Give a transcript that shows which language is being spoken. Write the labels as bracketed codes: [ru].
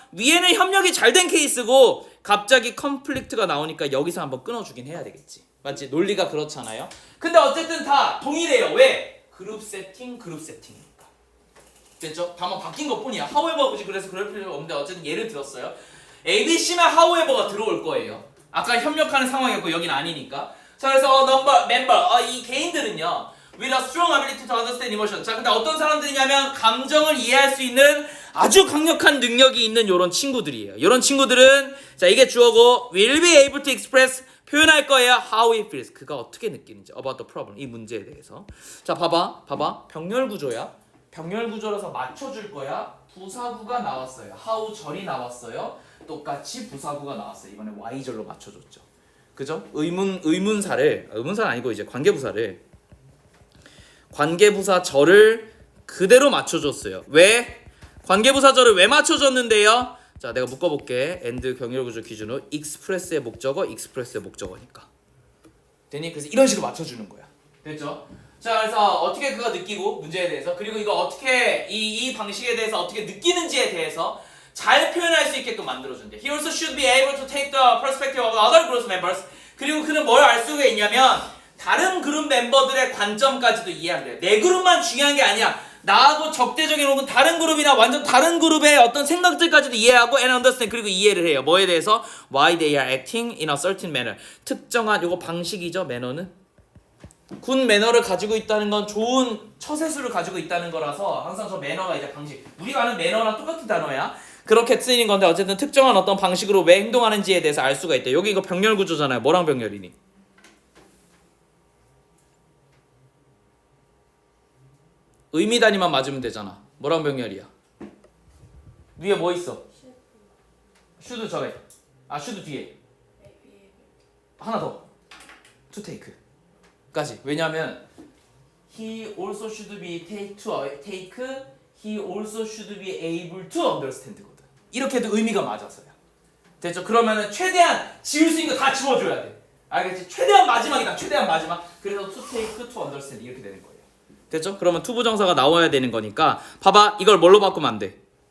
[ko] 위에는 협력이 잘 된 케이스고 갑자기 컨플릭트가 나오니까 여기서 한번 끊어주긴 해야 되겠지. 맞지? 논리가 그렇잖아요. 근데 어쨌든 다 동일해요. 왜? 그룹 세팅이니까. 됐죠? 다만 바뀐 것뿐이야. however 굳이 그래서 그럴 필요가 없는데 어쨌든 예를 들었어요. ABC만 however가 들어올 거예요. 아까 협력하는 상황이었고 여긴 아니니까. 자, 그래서 멤버 이 개인들은요 [en] with a strong ability to understand emotion. [ko] 자, 근데 어떤 사람들이냐면 감정을 이해할 수 있는 아주 강력한 능력이 있는 요런 친구들이에요. 요런 친구들은 자, 이게 주어고 [en] will be able to express, [ko] 표현할 거예요. [en] how he feels, [ko] 그가 어떻게 느끼는지 [en] about the problem, [ko] 이 문제에 대해서. 자, 봐봐 병렬 구조야. 병렬 구조라서 맞춰줄 거야. 부사구가 나왔어요. how절이 나왔어요. 똑같이 부사구가 나왔어요. 이번에 y절로 맞춰줬죠. 그죠? 의문사는 아니고 이제 관계부사절을 그대로 맞춰줬어요. 왜? 관계부사절을 왜 맞춰줬는데요? 자, 내가 묶어볼게. and 병렬구조 기준으로 express의 목적어니까. 되니? 그래서 이런 식으로 맞춰주는 거야. 됐죠? 자, 그래서 어떻게 그거 느끼고 문제에 대해서, 그리고 이거 어떻게 이 방식에 대해서 어떻게 느끼는지에 대해서 잘 표현할 수 있게끔 만들어준대. [en] He also should be able to take the perspective of other group members. [ko] 그리고 그는 뭘 알 수가 있냐면 다른 그룹 멤버들의 관점까지도 이해한대요. 내 그룹만 중요한 게 아니야. 나하고 적대적인 혹은 다른 그룹이나 완전 다른 그룹의 어떤 생각들까지도 이해하고 [en] and understand, [ko] 그리고 이해를 해요. 뭐에 대해서? [en] Why they are acting in a certain manner. [ko] 특정한 요거 방식이죠. 매너는 굿 매너를 가지고 있다는 건 좋은 처세술을 가지고 있다는 거라서 항상 저 매너가 이제 방식, 우리가 아는 매너랑 똑같은 단어야. 그렇게 쓰이는 건데 어쨌든 특정한 어떤 방식으로 왜 행동하는지에 대해서 알 수가 있대. 여기 이거 병렬 구조잖아요. 뭐랑 병렬이니? 의미 단위만 맞으면 되잖아. 뭐랑 병렬이야? 위에 뭐 있어? 슈드 저게. 슈드 뒤에. 하나 더. to take. 까지. 왜냐면 [en] he also should be take, he also should be able to understand [ko] 거든. 이렇게도 의미가 맞았어요. 됐죠? 그러면은 최대한 지울 수 있는 거 다 지워줘야 돼. 알겠지? 최대한 마지막이다. 최대한 마지막. 그래서 [en] to take, to understand [ko] 이렇게 되는 거예요. 됐죠? 그러면 투부정사가 나와야 되는 거니까 봐봐. 이걸 뭘로 바꾸면 안 돼?